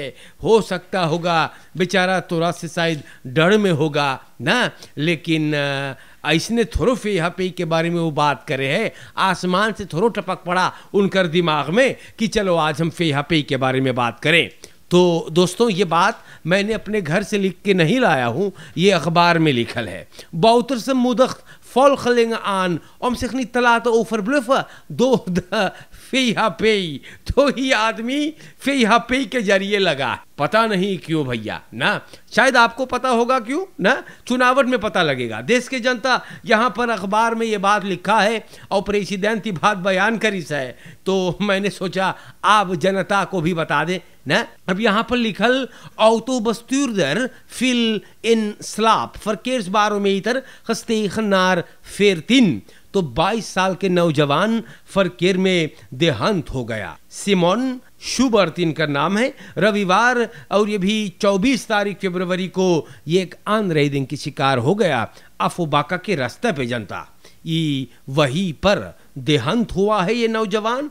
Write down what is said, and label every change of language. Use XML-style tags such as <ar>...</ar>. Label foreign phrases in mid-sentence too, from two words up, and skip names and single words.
<hns>हो सकता होगा बेचारा तोरा से शायद डर में होगा ना, लेकिन ऐसने थोड़ो VHP के बारे में वो बात करे है। आसमान से थोड़ो टपक पड़ा उनकर दिमाग में कि चलो आज हम VHP के बारे में बात करें। तो दोस्तों ये बात मैंने अपने घर से लिख के नहीं लाया हूँ, ये अखबार में लिखल है।</hns> <nl>Bouterse moedigt volgeling aan om zich niet te laten overbluffen door de VHP।</nl> <hns>तो ये आदमी VHP के जरिए लगा, पता नहीं क्यों भैया ना, शायद आपको पता होगा क्यों ना, चुनावट में पता लगेगा। देश के जनता यहाँ पर अखबार में ये बात लिखा है और प्रेसिडेंट की बात बयान करी है, तो मैंने सोचा आप जनता को भी बता दे ना। अब यहाँ पर लिखल</hns> <nl>autobestuurder viel in slaap verkeersbarometer gestegen naar 14।</nl> <hns>तो 22 साल के नौजवान फरकेर में देहांत हो गया। सिमोन शुबर्ट इनका नाम है। रविवार और ये भी 24 तारीख फरवरी को ये एक आनरेदिंग की शिकार हो गया अफोबाका के रास्ते पे जनता। ये वहीं पर देहांत हुआ है ये नौजवान।</hns>